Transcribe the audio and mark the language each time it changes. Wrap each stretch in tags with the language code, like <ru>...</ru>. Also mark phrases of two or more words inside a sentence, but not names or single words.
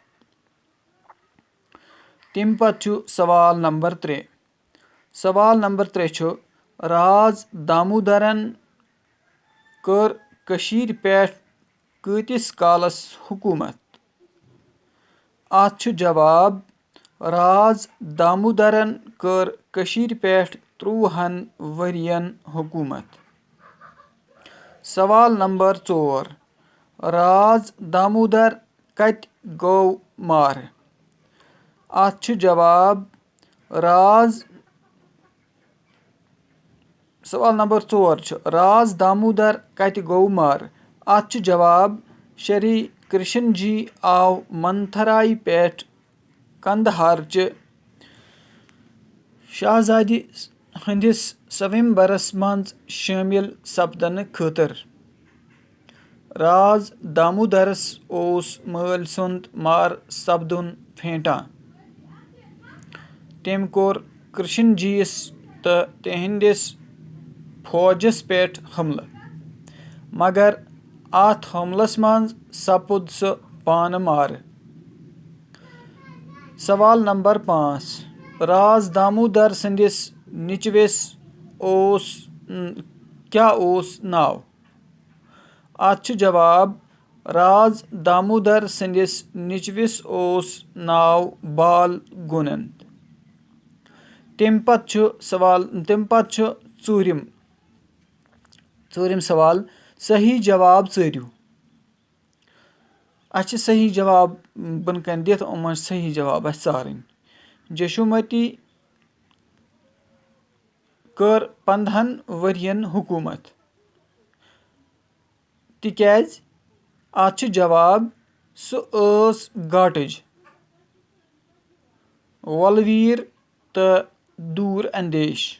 <ks>तम पत छ सवाल नंबर 3 सवाल नंबर 3 छ राज दामोदरन कर कशीर पेठ कतिस कालस हुकूमत। अत छ जवाब राज दामोदरन कर कशीर पेठ 30 वरियन हुकूमत। सवाल नंबर 4 राज दामोदर कत गो मार। अत छ जवाब सवाल नंबर 4 छ राज दामोदर कत गो मार। अत छ जवाब श्री कृष्ण जी आव मंथराय पेठ कंदहार च शहजादी हंदिस स्वयंवरस मंज शामिल सपदन खतर। राज दामोदरस ओस माल सुंद मार सपदुन फेंटान। तम कोर कृष्ण जीयस तो तिहंदिस फौजस पेठ हमला मगर अत हमलस मंज सपुद सह पान मार। सवाल नंबर 5 राज दामोदर संदिस निचवेस क्या ओस नाव। अत छ जवाब राज दामोदर संदिस निचविस ओस नाव बाल गुनंद। तम पत छ चूरिम सवाल सही जवाब चरियो। अच्छे सही जवाब बन कन दिथ उम सही जवाब चारन। जशुमती कर 15 वरियन हुकूमत। تِکیٛازِ اَتھ چھُ جواب سُہ ٲس گاٹٕج وۄلویٖر تہٕ دوٗر اندیش.</ks>